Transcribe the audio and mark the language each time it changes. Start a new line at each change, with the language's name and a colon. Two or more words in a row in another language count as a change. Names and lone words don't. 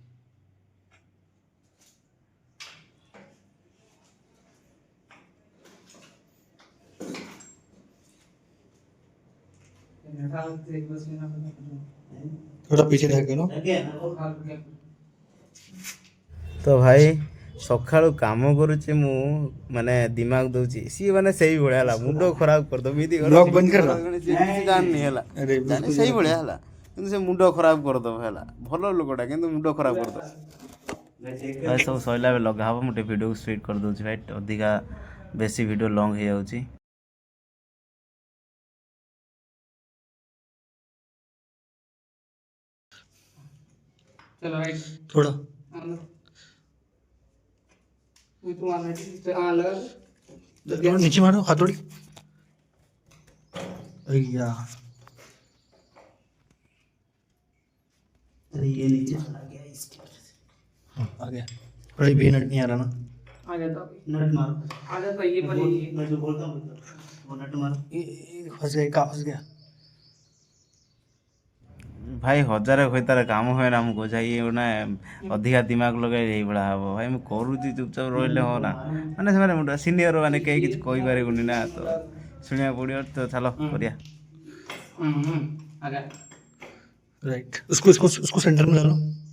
Hindi: थोड़ा पीछे रह करो। तो भाई
Odia: ସକାଳୁ କାମ କରୁଛି ମୁଁ, ମାନେ ଦିମାଗ ଦଉଛି ସିଏ ମାନେ ସେଇ ଭଳିଆ ହେଲା, ମୁଣ୍ଡ ଖରାପ କରିଦବ। ଏମିତି ବ୍ଲଗ ବନ୍ଦ କର। କିଛି ଜାଣିନି ହେଲା,
Hindi: अरे
Odia: ଜାଣି ସେଇ ଭଳିଆ ହେଲା, କିନ୍ତୁ ସେ ମୁଣ୍ଡ ଖରାପ କରିଦବ ହେଲା। ଭଲ ଲୋକଟା କିନ୍ତୁ ମୁଣ୍ଡ ଖରାପ କରିଦବ। ଭାଇ ସବୁ ସରିଲା ଏବେ ଲଗା ହବ। ମୁଁ ଟିକେ ଭିଡ଼ିଓକୁ ସ୍ପିଡ୍ କରିଦେଉଛି ଭାଇ, ଅଧିକା ବେଶୀ ଭିଡ଼ିଓ ଲଙ୍ଗ ହେଇଯାଉଛି।
Hindi: चलो राइट थोड़ा तू आना लगा थोड़ा नीचे मारो हथौड़ी। भैया अरे ये नीचे चला गया इसकी वजह से। आ गया। थोड़ी भी नट नहीं आ रहा ना। आ जाता नट मारो, आ जाता ये पर मैं जो बोलता हूँ वो नट मारो। फंस गया, कहाँ फंस गया।
Odia: ଭାଇ ହଜାରେ ହୋଇତାରେ କାମ ହୁଏ ନା, ମୁଁ କହୁଛି ଇଏ ଗୋଟେ ଅଧିକା ଦିମାଗ ଲଗାଇ ଏଇଭଳିଆ ହବ। ଭାଇ ମୁଁ କରୁଛି ଚୁପଚାପ ରହିଲେ ହବ ନା, ମାନେ ସେମାନେ ମୁଣ୍ଡ ସିନିୟର ମାନେ କେହି କିଛି କହିପାରିବୁନି ନା, ତ ଶୁଣିବାକୁ ପଡ଼ିବ। ତ ଚାଲ କରିବା।
Hindi: आ गया राइट उसको उसको उसको सेंटर में डालो।